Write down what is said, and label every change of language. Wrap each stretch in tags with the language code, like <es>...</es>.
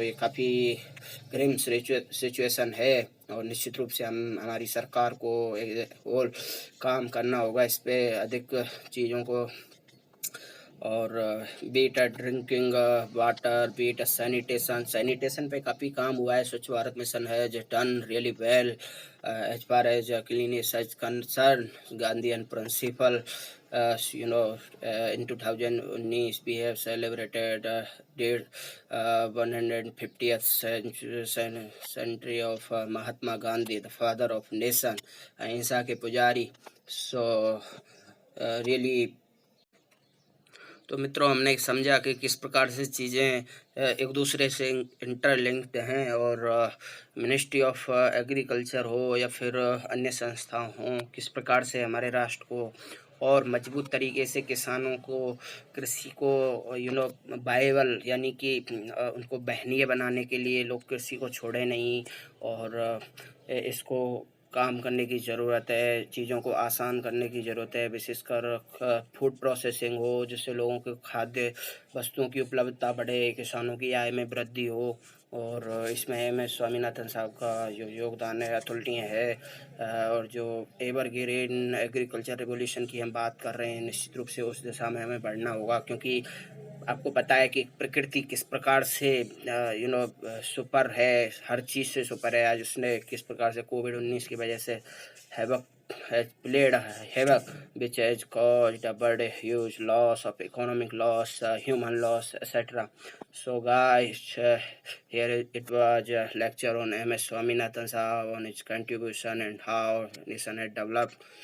<hi>तो ये काफ़ी ग्रिम सिचुएशन है, और निश्चित रूप से हमारी सरकार को और काम करना होगा इस पे अधिक चीज़ों को। और beat drinking water, beat sanitation पे काफ़ी काम हुआ है। स्वच्छ भारत मिशन है जो</hi> <en>Done really well as far as cleanliness is concerned, Gandhian principle. In 2019 we have celebrated 150th century of Mahatma Gandhi, the father of nation,</en> <hi>अहिंसा के पुजारी।</hi> <en>So really,</en> <hi>तो मित्रों हमने समझा कि किस प्रकार से चीज़ें एक दूसरे से इंटरलिंक्ड हैं। और मिनिस्ट्री ऑफ एग्रीकल्चर हो या फिर अन्य संस्थाएं हों, किस प्रकार से हमारे राष्ट्र को और मजबूत तरीके से किसानों को, कृषि को वायबल यानी कि उनको बहनीय बनाने के लिए लोग कृषि को छोड़े नहीं, और इसको काम करने की ज़रूरत है, चीज़ों को आसान करने की ज़रूरत है। विशेषकर फूड प्रोसेसिंग हो, जिससे लोगों के खाद्य वस्तुओं की उपलब्धता बढ़े, किसानों की आय में वृद्धि हो। और इसमें एम.एस. स्वामीनाथन साहब का जो योगदान है अतुलनीय है। और जो एवरग्रीन एग्रीकल्चर रेवोल्यूशन की हम बात कर रहे हैं, निश्चित रूप से उस दिशा में हमें बढ़ना होगा। क्योंकि आपको पता है कि प्रकृति किस प्रकार से सुपर है, हर चीज़ से सुपर है। आज उसने किस प्रकार से कोविड-19 की वजह से</hi> <en>has played havoc, which has caused a very huge loss of economic loss, human loss, etc. So guys, here it was a lecture on M.S. Swaminathan Sahab, on his contribution and how nation had developed.</en>